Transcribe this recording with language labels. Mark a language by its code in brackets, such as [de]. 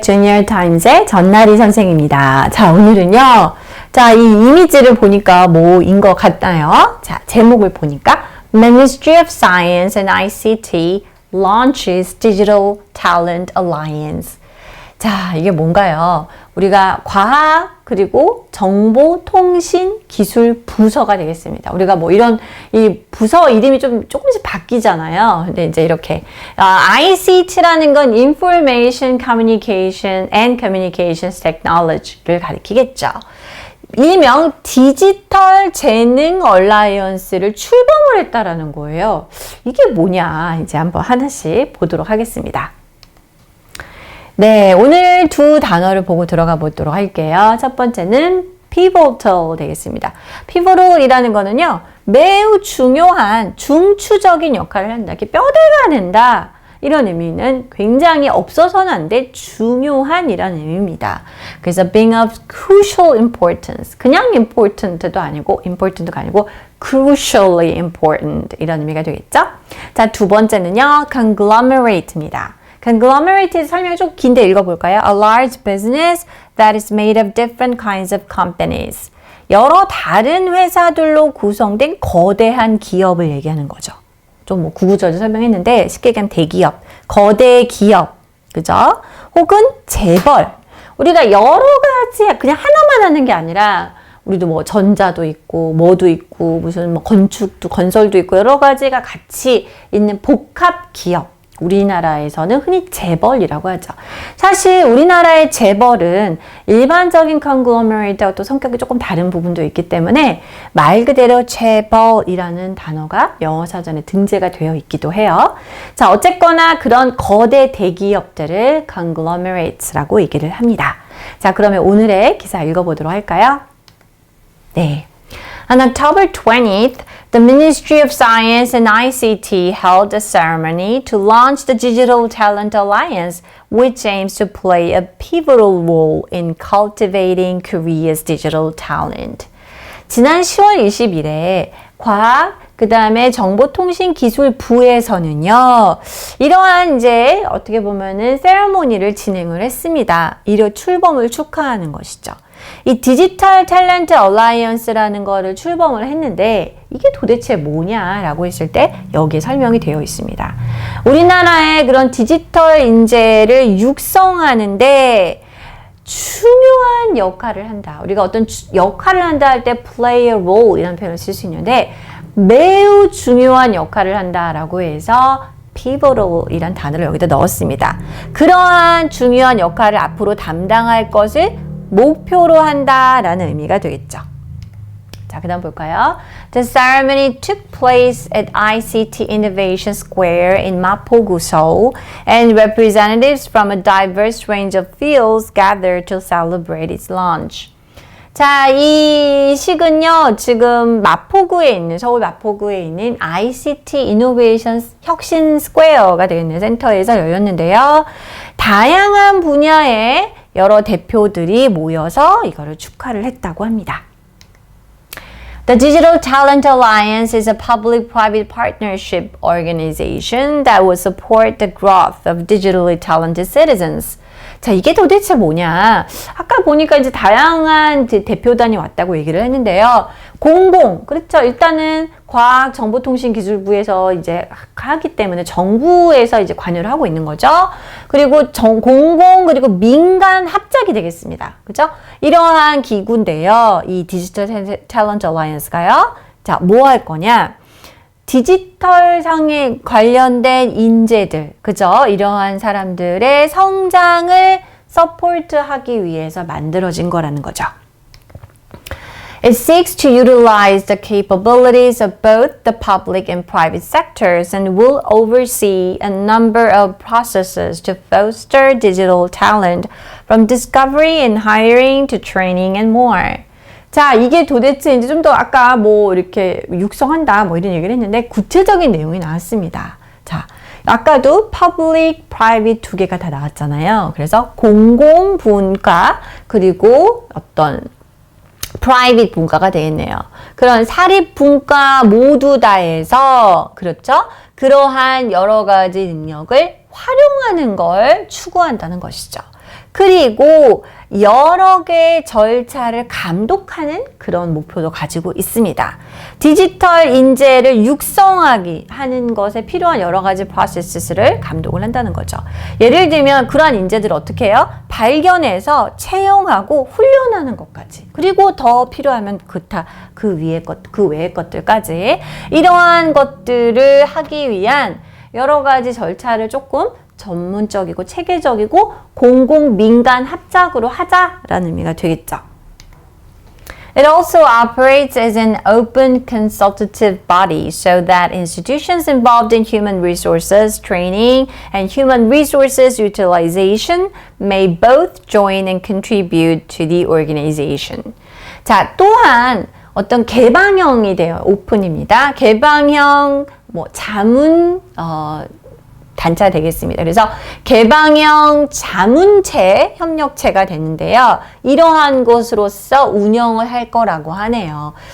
[ko] 주니어 타임즈의 전나리 선생입니다. 자, 오늘은요. 자, 이 이미지를 보니까 뭐인 것 같나요? 자, 제목을 보니까 [en] Ministry of Science and ICT launches Digital Talent Alliance. [ko] 자, 이게 뭔가요? 우리가 과학 그리고 정보통신기술 부서가 되겠습니다. 우리가 뭐 이런 이 부서 이름이 조금씩 바뀌잖아요. 근데 이제 이렇게 ICT라는 건 [en] Information Communication and Communications Technology [ko] 를 가리키겠죠. 일명 디지털 재능 얼라이언스를 출범을 했다라는 거예요. 이게 뭐냐? 이제 한번 하나씩 보도록 하겠습니다. 네, 오늘 두 단어를 보고 들어가 보도록 할게요. 첫 번째는 pivotal 되겠습니다. pivotal이라는 거는요, 매우 중요한 중추적인 역할을 한다. 이렇게 뼈대가 된다. 이런 의미는 굉장히 없어서는 안 돼 중요한이라는 의미입니다. 그래서 [en] being of crucial importance. [ko] 그냥 important도 아니고 [en] crucially important [ko] 이런 의미가 되겠죠? 자, 두 번째는요, conglomerate입니다. conglomerate의 설명이 좀 긴데 읽어볼까요? [en] A large business that is made of different kinds of companies. [ko] 여러 다른 회사들로 구성된 거대한 기업을 얘기하는 거죠. 좀 뭐 구구절절 설명했는데 쉽게 얘기하면 대기업, 거대 기업, 그죠? 혹은 재벌. 우리가 여러 가지 그냥 하나만 하는 게 아니라 우리도 뭐 전자도 있고 뭐도 있고 무슨 뭐 건설도 있고 여러 가지가 같이 있는 복합 기업. 우리나라에서는 흔히 재벌이라고 하죠. 사실 우리나라의 재벌은 일반적인 conglomerate하고 또 성격이 조금 다른 부분도 있기 때문에 말 그대로 재벌이라는 단어가 영어 사전에 등재가 되어 있기도 해요. 자, 어쨌거나 그런 거대 대기업들을 conglomerates라고 얘기를 합니다. 자, 그러면 오늘의 기사 읽어보도록 할까요? 네. [en] On October 20th, the Ministry of Science and ICT held a ceremony to launch the Digital Talent Alliance, which aims to play a pivotal role in cultivating Korea's digital talent. [ko] 지난 10월 20일에 과학, 그 다음에 정보통신기술부에서는요, 이러한 이제 어떻게 보면은 세레모니를 진행을 했습니다. 이를 출범을 축하하는 것이죠. 이 디지털 탤런트 얼라이언스라는 거를 출범을 했는데 이게 도대체 뭐냐라고 했을 때 여기에 설명이 되어 있습니다. 우리나라의 그런 디지털 인재를 육성하는데 중요한 역할을 한다. 우리가 어떤 역할을 한다 할 때 [en] play a role [ko] 이라는 표현을 쓸 수 있는데 매우 중요한 역할을 한다라고 해서 pivotal 이란 단어를 여기다 넣었습니다. 그러한 중요한 역할을 앞으로 담당할 것을 목표로 한다라는 의미가 되겠죠. 자, 그 다음 볼까요? [en] The ceremony took place at ICT Innovation Square in Mapogu, Seoul, and representatives from a diverse range of fields gathered to celebrate its launch. [ko] 자, 이 식은요, 지금 마포구에 있는, 서울 마포구에 있는 ICT 이노베이션 혁신 스퀘어가 되겠네요. 센터에서 열렸는데요. 다양한 분야의 여러 대표들이 모여서 이거를 축하를 했다고 합니다. [en] The Digital Talent Alliance is a public-private partnership organization that will support the growth of digitally talented citizens. [ko] 자, 이게 도대체 뭐냐? 아까 보니까 이제 다양한 대표단이 왔다고 얘기를 했는데요. 그렇죠. 일단은 과학정보통신기술부에서 이제 하기 때문에 정부에서 이제 관여를 하고 있는 거죠. 그리고 그리고 민간 합작이 되겠습니다. 그죠? 이러한 기구인데요. 이 디지털 탤런트 얼라이언스가요. 자, 뭐 할 거냐? 디지털 상에 관련된 인재들, 그죠? 이러한 사람들의 성장을 서포트하기 위해서 만들어진 거라는 거죠. [en] It seeks to utilize the capabilities of both the public and private sectors and will oversee a number of processes to foster digital talent from discovery and hiring to training and more. [ko] 자, 이게 도대체 이제 좀 더 아까 뭐 이렇게 육성한다 뭐 이런 얘기를 했는데 구체적인 내용이 나왔습니다. 자, 아까도 public, private 두 개가 다 나왔잖아요. 그래서 공공분과 그리고 어떤 private 분과가 되겠네요. 그런 사립 분과 모두 다해서 그렇죠? 그러한 여러 가지 능력을 활용하는 걸 추구한다는 것이죠. 그리고 여러 개의 절차를 감독하는 그런 목표도 가지고 있습니다. 디지털 인재를 육성하기 하는 것에 필요한 여러 가지 프로세스를 감독을 한다는 거죠. 예를 들면 그러한 인재들을 어떻게 해요? 발견해서 채용하고 훈련하는 것까지. 그리고 더 필요하면 그 외의 것들까지. 이러한 것들을 하기 위한 여러 가지 절차를 조금 전문적이고 체계적이고 공공 민간 합작으로 하자라는 의미가 되겠죠. [en] It also operates as an open consultative body so that institutions involved in human resources training and human resources utilization may both join and contribute to the organization. [ko] 자, 또한 어떤 개방형이 돼요. 오픈입니다. 개방형 자문 단체가 되겠습니다. 그래서 개방형 자문체, 협력체가 되는데요. 이러한 것으로서 운영을 할 거라고 하네요.